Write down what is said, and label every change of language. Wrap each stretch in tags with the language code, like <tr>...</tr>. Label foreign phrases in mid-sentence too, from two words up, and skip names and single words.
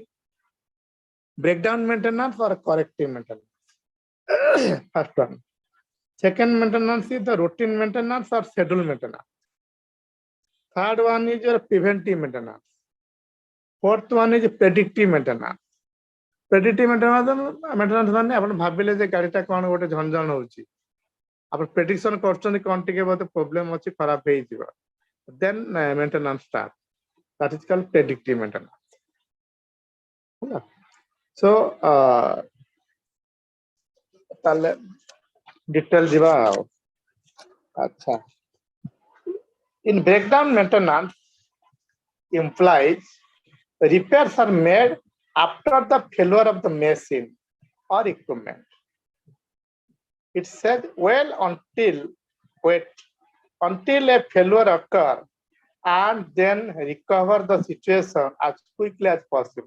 <en>Breakdown maintenance or corrective maintenance. First one. Second maintenance is the routine maintenance or schedule maintenance. Third one is your preventive maintenance. Fourth one is predictive maintenance. Predictive maintenance</en> <or>ମାନେ ଆପଣ ଭାବିଲେ ଯେ ଗାଡିଟା କଣ ଗୋଟେ ଝଞ୍ଝଣ ହଉଛି ଆପଣ ପ୍ରେଡିକ୍ସନ କରୁଛନ୍ତି କଣ ଟିକେ ବୋଧେ ପ୍ରୋବ୍ଲେମ ଅଛି ଖରାପ ହେଇଯିବ</or> <en>then maintenance start. That is called predictive maintenance. So</en> <or>ତାହେଲେ detail ଯିବା ଆଉ ଆଚ୍ଛା</or> <en>in breakdown maintenance implies repairs are made after the failure of the machine or equipment. It says wait until a failure occurs and then recover the situation as quickly as possible.</en>